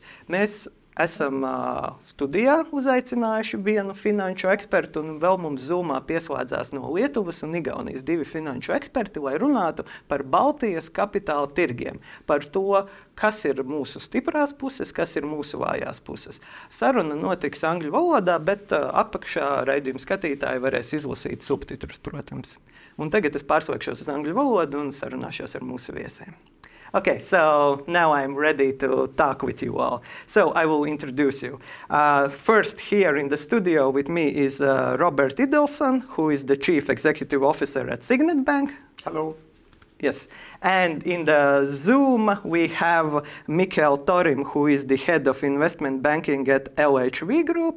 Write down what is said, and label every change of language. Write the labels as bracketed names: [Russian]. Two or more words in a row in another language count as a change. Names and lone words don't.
[Latvian] Mēs esam studijā uzaicinājuši vienu finanšu ekspertu, un vēl mums Zoomā pieslēdzās no Lietuvas un Igaunijas divi finanšu eksperti, lai runātu par Baltijas kapitāla tirgiem, par to, kas ir mūsu stiprās puses, kas ir mūsu vājās puses. Saruna notiks angļu valodā, bet apakšā raidījuma skatītāji varēs izlasīt subtitrus, protams. Un tagad es pārslēgšos uz angļu valodu un sarunāšos ar mūsu viesiem. [English] Okay, so now I'm ready to talk with you all. So I will introduce you. First, here in the studio with me is Robert Idelson, who is the Chief Executive Officer at Signet Bank. Hello. Yes. And in the Zoom, we have Mikael Torim, who is the Head of Investment Banking at LHV Group.